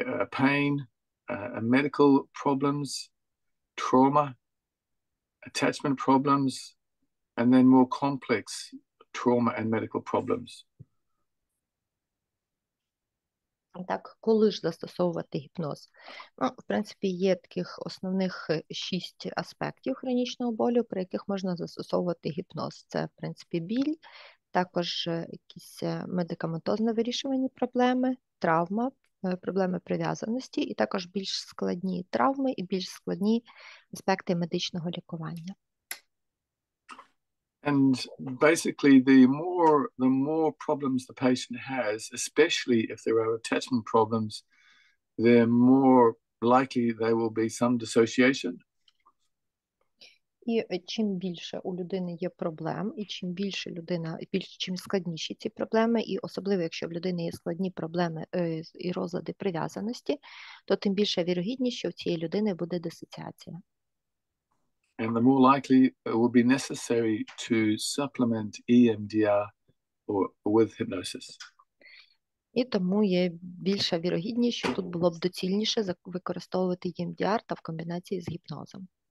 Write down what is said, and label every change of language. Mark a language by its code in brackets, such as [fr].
[en] Pain, medical problems, trauma, attachment problems, and then more complex trauma and medical problems. [uk] Так, коли ж застосовувати гіпноз? Ну, в принципі, є таких основних 6 аспектів хронічного болю, при яких можна застосовувати гіпноз. Це, в принципі, біль, також якісь медикаментозно вирішувані проблеми, травма, проблеми прив'язаності, і також більш складні травми і більш складні аспекти медичного лікування. [en] And basically, the more problems the patient has, especially if there are attachment problems, the more likely there will be some dissociation. [uk] І чим більше у людини є проблем, і чим більше людина, чим складніші ці проблеми, і особливо, якщо в людини є складні проблеми і розлади прив'язаності, то тим більша вірогідність, що у цієї людини буде дисоціація. [en] And the more likely it will be necessary to supplement EMDR or with hypnosis. [uk] І тому є більша вірогідність, що тут було б доцільніше використовувати EMDR та в комбінації з гіпнозом.